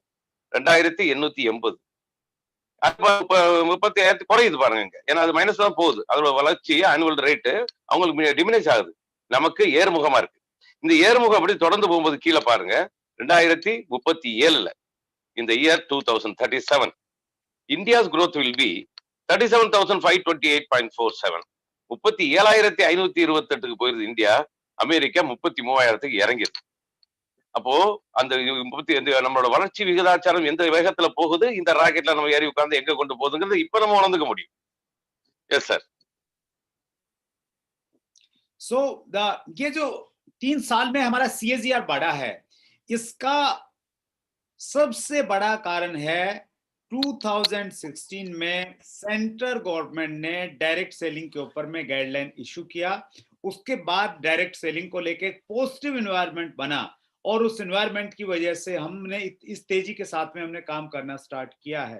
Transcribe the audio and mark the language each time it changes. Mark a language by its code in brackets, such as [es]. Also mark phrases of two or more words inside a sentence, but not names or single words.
[ta] 2880. 30,000 குறையுது பாருங்க. ஏன்னா அது மைனஸ் தான் போகுது. அதோட வளர்ச்சி [en] annual rate [ta] அவங்களுக்கு டிமினிஷ் ஆகுது. நமக்கு ஏறுமுகமா இருக்கு. இந்த ஏறுமுகம் அப்படி தொடர்ந்து போகும்போது கீழே பாருங்க, 2037 இந்த இயர் 2037 இந்தியாஸ் [en] growth will be [ta] 37,528.47. 37,528க்கு போயிருது இந்தியா. அமெரிக்கா 33,000க்கு இறங்கிருக்கு. அப்போ அந்த நம்மளோட வளர்ச்சி விகிதாச்சாரம் எந்த வேகத்துல போகுது, இந்த ராக்கெட்ல நம்ம ஏறி உட்கார்ந்து எங்க கொண்டு போகுதுங்கிறது இப்ப நம்ம உணர்ந்துக்க முடியும். [en] yes sir. [hi] So ये जो 3 साल में हमारा CAGR बढ़ा है, इसका सबसे बड़ा कारण है 2016 में [en] central government [hi] ने [en] direct selling [hi] के ऊपर में गाइडलाइन इशू किया. उसके बाद [en] direct selling [hi] को लेके [en] positive environment [hi] बना और उस एनवायरनमेंट की वजह से हमने इस तेजी के साथ में हमने काम करना स्टार्ट किया है.